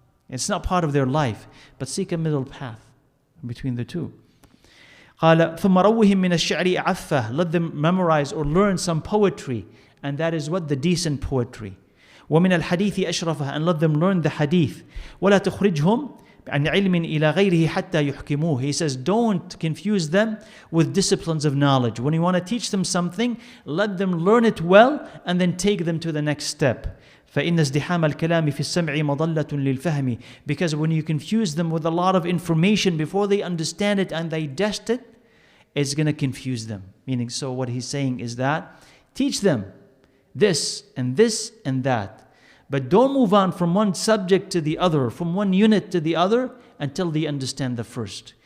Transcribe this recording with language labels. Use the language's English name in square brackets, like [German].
[English] It's not part of their life. But seek a middle path between the two. [Arabic] قال ثم روهم من الشعر عفة. [English] Let them memorize or learn some poetry. And that is what? The decent poetry. [Arabic] ومن الحديث أشرفه. [English] And let them learn the hadith. [Arabic] ولا تخرجهم عن علم إلى غيره حتى يحكموه. [English] He says, don't confuse them with disciplines of knowledge. When you want to teach them something, let them learn it well and then take them to the next step. [Arabic] فإن ازدحام الكلام في السمع مضلة للفهم. [English] Because when you confuse them with a lot of information before they understand it and they digest it, it's going to confuse them. Meaning, so what he's saying is that teach them this and this and that. But don't move on from one subject to the other, from one unit to the other, until they understand the first.